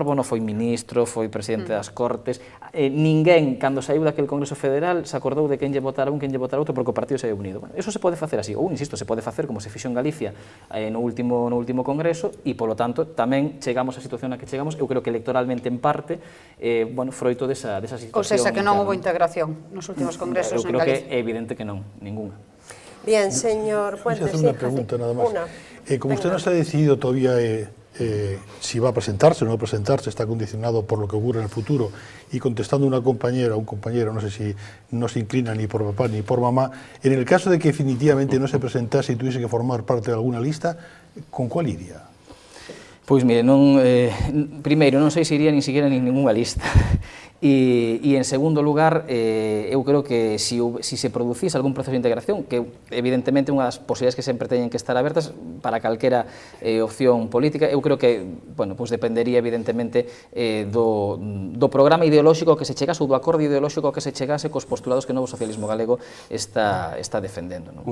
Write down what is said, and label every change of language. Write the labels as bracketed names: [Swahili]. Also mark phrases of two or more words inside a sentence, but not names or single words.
[Galician] Bono foi ministro, foi presidente das Cortes, ninguén, cando saiu daquel Congreso Federal, se acordou de quen lle votara un, quen lle votara outro, porque o partido saiu unido. Bueno, eso se pode facer así, ou, insisto, se pode facer como se fixo en Galicia no último Congreso, e, polo tanto, tamén chegamos á situación na que chegamos, eu creo que electoralmente, en parte, bueno, froito desa situación. Ou seja, que non houve integración nos últimos congresos en Galicia. Eu creo que é evidente que non, ninguna. [Spanish] Bien, señor Puentes. Voy a hacer una pregunta nada más. Como usted no se ha decidido todavía si va a presentarse o no presentarse, está condicionado por lo que ocurre en el futuro, y contestando una compañera o un compañero, no sé si no se inclina ni por papá ni por mamá, en el caso de que definitivamente no se presentase y tuviese que formar parte de alguna lista, ¿con cuál iría? [Galician] Pois mire, primeiro, non sei se iría nin siquiera nin ninguna lista. E en segundo lugar, eu creo que si se producise algún proceso de integración, que evidentemente unha das posibilidades que sempre teñen que estar abertas para calquera opción política, eu creo que, bueno, pois dependería evidentemente do programa ideolóxico que se chegase, ou do acordo ideolóxico que se chegase cos postulados que o novo socialismo galego está defendendo, non?